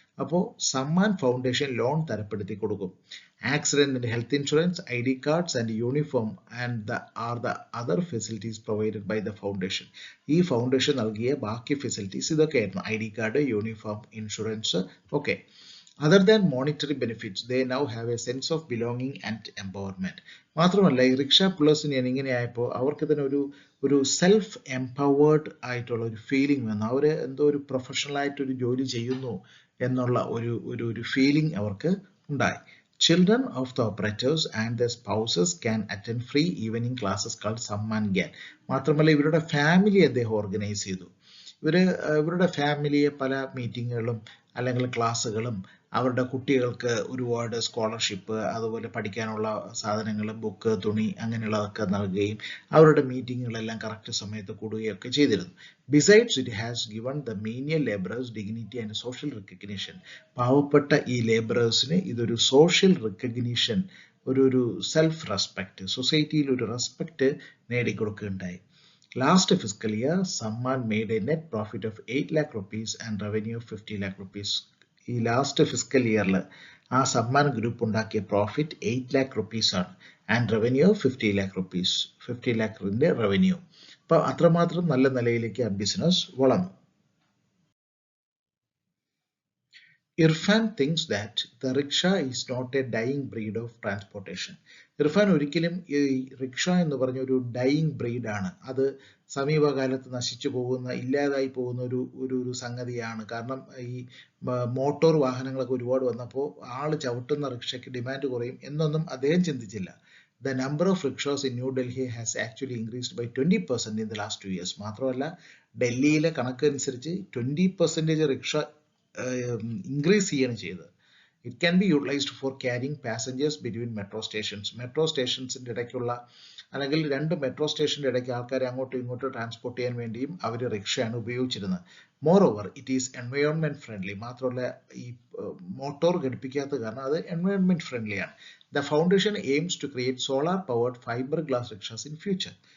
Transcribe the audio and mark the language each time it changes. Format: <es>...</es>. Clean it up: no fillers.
<ml>അപ്പോൾ Samman foundation loan തരപ്പെടുത്തി കൊടുക്കും.</ml> <en>Accident and health insurance, ID cards and uniform are the other facilities provided by the foundation.</en> <ml>ഈ foundation നൽകിയ ബാക്കി facilities ഇതൊക്കെയായിരുന്നു. ID card, uniform, insurance ഒക്കെ.</ml> <en>Other than monetary benefits, they now have a sense of belonging and empowerment.</en> <ml>മാത്രമല്ല ഈ rickshaw പുള്ളേഴ്സിന് ഇങ്ങനെയായപ്പോൾ അവർക്ക് തന്നെ ഒരു സെൽഫ് എംപവേർഡ് ആയിട്ടുള്ള ഒരു ഫീലിംഗ് വന്നു. അവർ എന്തോ ഒരു പ്രൊഫഷണൽ ആയിട്ട് ഒരു ജോലി ചെയ്യുന്നു എന്നുള്ള ഒരു ഫീലിംഗ് അവർക്ക് ഉണ്ടായി.</ml> <en>Children of the operators and their spouses can attend free evening classes called Samman Gyan.</en> <ml>മാത്രമല്ല ഇവരുടെ ഫാമിലി അദ്ദേഹം ഓർഗനൈസ് ചെയ്തു. ഇവരുടെ ഫാമിലിയെ പല മീറ്റിങ്ങുകളും അല്ലെങ്കിൽ ക്ലാസ്സുകളും അവരുടെ കുട്ടികൾക്ക് ഒരുപാട് സ്കോളർഷിപ്പ്, അതുപോലെ പഠിക്കാനുള്ള സാധനങ്ങൾ, ബുക്ക്, തുണി അങ്ങനെയുള്ളതൊക്കെ നൽകുകയും അവരുടെ മീറ്റിങ്ങുകളെല്ലാം കറക്റ്റ് സമയത്ത് കൂടുകയൊക്കെ ചെയ്തിരുന്നു.</ml> <en>Besides it has given the menial labourers dignity and social recognition.</en> <ml>പാവപ്പെട്ട ഈ ലേബറേഴ്സിന് ഇതൊരു സോഷ്യൽ റിക്കഗ്നിഷൻ, ഒരു സെൽഫ് റെസ്പെക്ട്, സൊസൈറ്റിയിൽ ഒരു respect നേടിക്കൊടുക്കുകയുണ്ടായി.</ml> <en>Last fiscal year, Samman made a net profit of 8 lakh rupees and revenue of 50 lakh rupees.</en> <ml>ഈ last physical ഇയറിൽ ആ Samman group ഉണ്ടാക്കിയ പ്രോഫിറ്റ് 8 lakh rupees ആണ്, and revenue 50 lakh rupees, 50 lakhന്റെ revenue. അപ്പോൾ അത്രമാത്രം നല്ല നിലയിലേക്ക് ആ ബിസിനസ് വളർന്നു.</ml> <en>Irfan thinks that the rickshaw is not a dying breed of transportation.</en> <ml>Irfan ഒരിക്കലും ഈ റിക്ഷ എന്ന് പറഞ്ഞ ഒരു ഡൈയിങ് ബ്രീഡാണ്, അത് സമീപകാലത്ത് നശിച്ചു പോകുന്ന, ഇല്ലാതായി പോകുന്ന ഒരു സംഗതിയാണ്. കാരണം ഈ മോട്ടോർ വാഹനങ്ങളൊക്കെ ഒരുപാട് വന്നപ്പോൾ ആൾ ചവിട്ടുന്ന റിക്ഷയ്ക്ക് ഡിമാൻഡ് കുറയും എന്നൊന്നും അദ്ദേഹം ചിന്തിച്ചില്ല.</ml> <en>The number of rickshaws in New Delhi has actually increased by 20% in the last 2 years.</en> <ml>മാത്രമല്ല ഡൽഹിയിലെ കണക്കനുസരിച്ച് 20% റിക്ഷ ഇൻക്രീസ് ചെയ്യാണ് ചെയ്തത്.</ml> <en>It can be utilized for carrying passengers between metro stations.</en> <ml>Metro സ്റ്റേഷൻസിൻ്റെ ഇടയ്ക്കുള്ള അല്ലെങ്കിൽ രണ്ട് മെട്രോ സ്റ്റേഷൻ്റെ ഇടയ്ക്ക് ആൾക്കാരെ അങ്ങോട്ടും ഇങ്ങോട്ടും ട്രാൻസ്പോർട്ട് ചെയ്യാൻ വേണ്ടിയും അവർ റിക്ഷയാണ് ഉപയോഗിച്ചിരുന്നത്.</ml> <en>Moreover it is environment friendly.</en> <ml>മാത്രമല്ല ഈ മോട്ടോർ ഘടിപ്പിക്കാത്ത കാരണം അത് environment ഫ്രണ്ട്ലിയാണ്.</ml> <en>The foundation aims to create solar powered fibreglass rickshaws in future.</en>